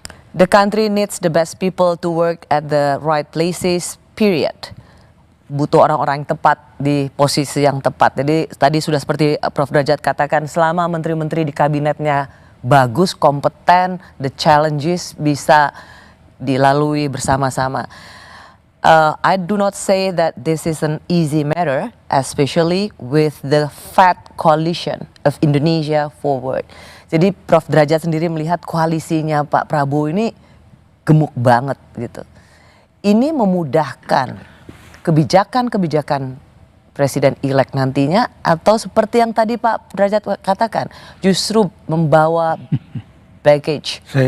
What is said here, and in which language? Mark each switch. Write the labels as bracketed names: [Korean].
[English] The country needs the best people to work at the right places, period. [Indonesian] Butuh orang-orang yang tepat di posisi yang tepat. Jadi tadi sudah seperti Prof Derajat katakan, selama menteri-menteri di kabinetnya bagus, kompeten, the challenges bisa dilalui bersama-sama. [English] I do not say that this is an easy matter, especially with the fat coalition of Indonesia Forward. [Indonesian] Jadi Prof Derajat sendiri melihat koalisinya Pak Prabowo ini gemuk banget gitu. Ini memudahkan kebijakan-kebijakan Presiden-elek nantinya, atau seperti yang tadi Pak Derajat katakan, justru membawa baggage?